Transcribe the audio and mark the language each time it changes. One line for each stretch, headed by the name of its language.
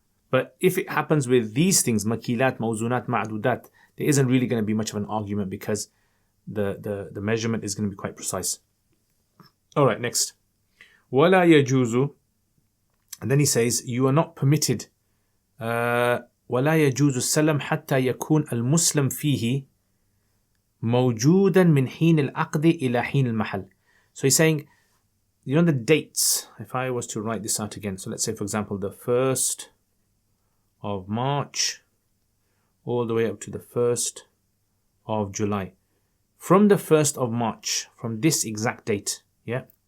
English: But if it happens with these things, makilat, mawzunat, ma'dudat, there isn't really going to be much of an argument because the measurement is going to be quite precise. All right, next.
Arabic: وَلَا يَجُوزُ.
English: And then he says, you are not permitted.
Arabic: وَلَا يَجُوزُ السَّلَمْ حَتَّى يَكُونَ الْمُسْلَمْ فِيهِ موجودا من حين العقد إلى حين المحل.
English: So he's saying, you know the dates. If I was to write this out again, so let's say for example the 1st of March all the way up to the 1st of July. From the 1st of March, from this exact date, yeah.